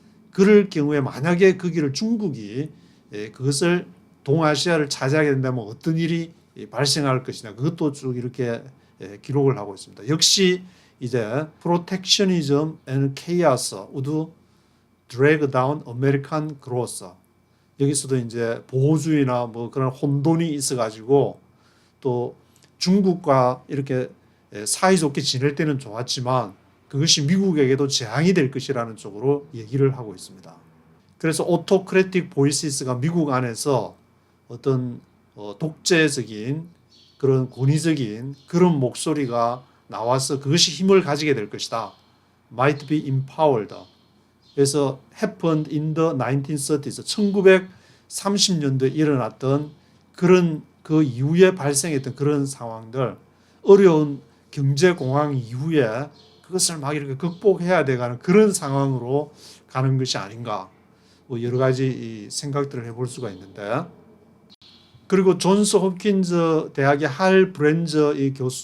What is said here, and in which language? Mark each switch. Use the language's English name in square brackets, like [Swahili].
[Korean] 그럴 경우에 만약에 그 길을 중국이 그것을 동아시아를 차지하게 된다면 어떤 일이 발생할 것이냐 그것도 쭉 이렇게 기록을 하고 있습니다. 역시 이제 [English] protectionism and chaos would drag down American growth. [Korean] 여기서도 이제 보호주의나 뭐 그런 혼돈이 있어가지고 또 중국과 이렇게 사이좋게 지낼 때는 좋았지만 그것이 미국에게도 재앙이 될 것이라는 쪽으로 얘기를 하고 있습니다. 그래서 오토크래틱 보이시스가 미국 안에서 어떤 독재적인 그런 권위적인 그런 목소리가 나와서 그것이 힘을 가지게 될 것이다. [English] Might be empowered. [Korean] 그래서 [English] happened in the 1930s. [Korean] 1930년대에 일어났던 그런 그 이후에 발생했던 그런 상황들, 어려운 경제공황 이후에 그것을 막 이렇게 극복해야 돼가는 그런 상황으로 가는 것이 아닌가. 뭐 여러 가지 생각들을 해볼 수가 있는데, 그리고 존스 홉킨즈 대학의 할 브렌저 이